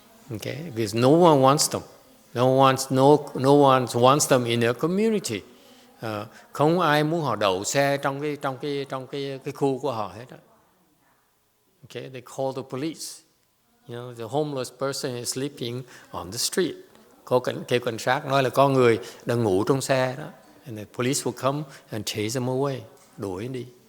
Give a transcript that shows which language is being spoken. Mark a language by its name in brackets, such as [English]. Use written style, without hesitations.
[English] Okay, because no one wants them. No one wants them in their community. [Vietnamese] Không ai muốn họ đậu xe trong cái khu của họ hết. [English] Okay, they call the police. You know, the homeless person is sleeping on the street. [Vietnamese] Kêu cảnh sát nói là có người đang ngủ trong xe đó, [English] and the police will come and chase them away, [Vietnamese] đuổi đi.